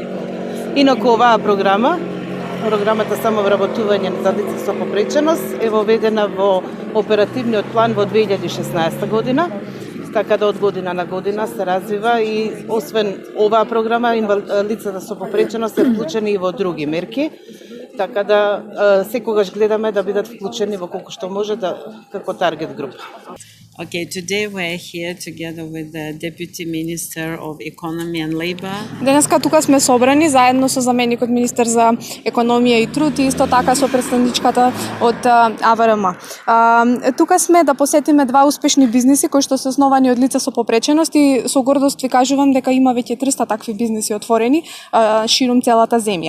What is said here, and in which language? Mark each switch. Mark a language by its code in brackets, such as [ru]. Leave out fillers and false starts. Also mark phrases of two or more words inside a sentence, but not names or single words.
[mk] Инаку оваа програмата самовработување за лица со попреченост е воведена во оперативниот план во 2016 година, така да од година на година се развива и освен оваа програма лицата со попреченост се вклучени и во други мерки. Така да секогаш гледаме да бидат вклучени во колку што може како таргет група. [en] Okay, today we're here together with the Deputy Minister of Economy and Labor. [mk] Денеска тука сме собрани заедно со заменикот министер за економија и труд и исто така со представничката од АВРМ. Тука сме да посетиме два успешни бизниси кои што се основани од лица со попреченост и со гордост ви кажувам дека има веќе 300 такви бизниси отворени ширум целата земја.